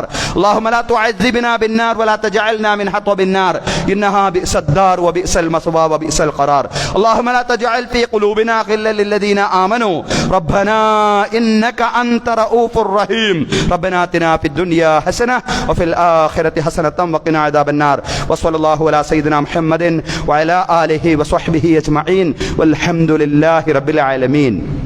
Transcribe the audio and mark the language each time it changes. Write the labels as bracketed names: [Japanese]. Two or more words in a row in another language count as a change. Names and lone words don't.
[Arabic] اللهم لا تعذبنا بالنار ولا تجعلنا من حطب النار إنها بئس الدار وبئس المثوى وبئس القرار. اللهم لا تجعل في قلوبنا غلا للذين آمنوا ربنا إنك أنت رؤوف رحيم. ربنا آتنا في الدنيا حسنة وفي الآخرة حسنة وقنا عذاب النار. النار. وصلى الله على سيدنا محمد وعلى آله وصحبه أجمعين والحمد لله رب العالمين.